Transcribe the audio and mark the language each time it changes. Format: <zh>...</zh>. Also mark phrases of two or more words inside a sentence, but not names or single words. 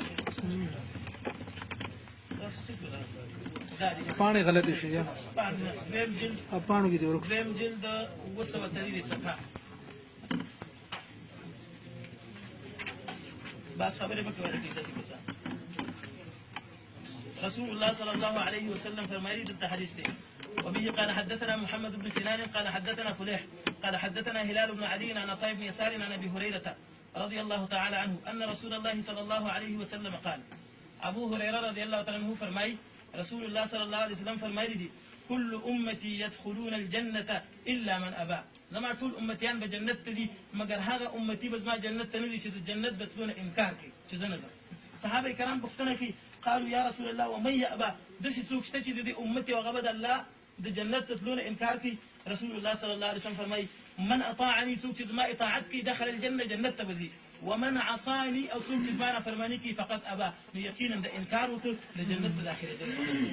<ps>پاڼې غلطې شي یا ویم جلد پاڼو کې دې ورک ویم جلد 230 صفحه بس خبرې به کوي کیسه.</ps> <ar>رسول الله صلى الله عليه وسلم</ar> <ps>فرمایي د حدیث دی.</ps> <ar>وبه قال حدثنا محمد بن سنان قال حدثنا فليح قال حدثنا هلال بن علي عن عطاء بن يسار عن ابي هريره رضي الله تعالى عنه ان رسول الله صلى الله عليه وسلم قال.</ar> <ps>ابو هريره</ps> <ar>رضي الله تعالى عنه</ar> <ps>فرمای</ps> <ar>رسول الله صلى الله عليه وسلم</ar> <ps>فرمایلی دي</ps> <ar>كل امتي يدخلون الجنه الا من ابى.</ar> <ps>زما ټول امتیان به جنت ته ځي مګر هغه امتي به زما جنت ته نه ځي چې د جنت د تلونه انکار کوي چې زه نه ځم. صحابه کرام پوښتنه کوي</ps> <ar>قالوا يا رسول الله ومن يأبى،</ar> <ps>داسې څوک شته چې د دې امت هغه به د الله د جنت ته تلونه انکار کوي.</ps> <ar>رسول الله صلی الله علیه وسلم</ar> <ps>فرمایي</ps> <ar>من اطاعني،</ar> <ps>څوک چې زما اطاعت کوي</ps> <ar>دخل الجنه</ar> <ps>جنت ته به ځي،</ps> <ar>ومن عصاني</ar> <ps>او څوک چې زما نافرماني کوي</ps> <ar>فقد ابى،</ar> <ps>نو یقینا د انکار وکړ د جنت ته داخلېدل.</ps>